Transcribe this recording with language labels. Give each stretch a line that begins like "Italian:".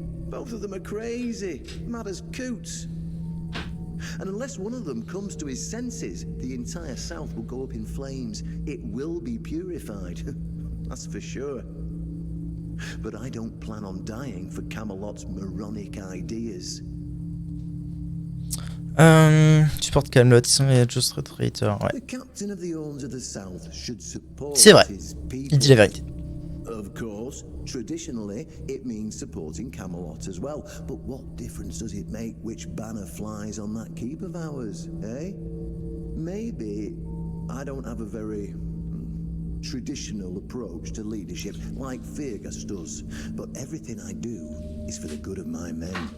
English: Both of them are crazy, mad as coots. And unless one of them comes to his senses, the entire South will go up in flames. It will be purified, that's for sure. But I don't plan on dying for Camelot's moronic ideas. Support Camelot,
French: ils sont
English: just traitor.
French: Ouais.
English: The captain of the Horns of the South should support
French: C'est vrai.
English: his
French: Il
English: people.
French: dit la vérité.
English: Of course, traditionally, it means supporting Camelot as well. But what difference does it make which banner flies on that keep of ours, eh? Maybe I don't have a very traditional approach to leadership like Fergus does, but everything I do is for the good of my men.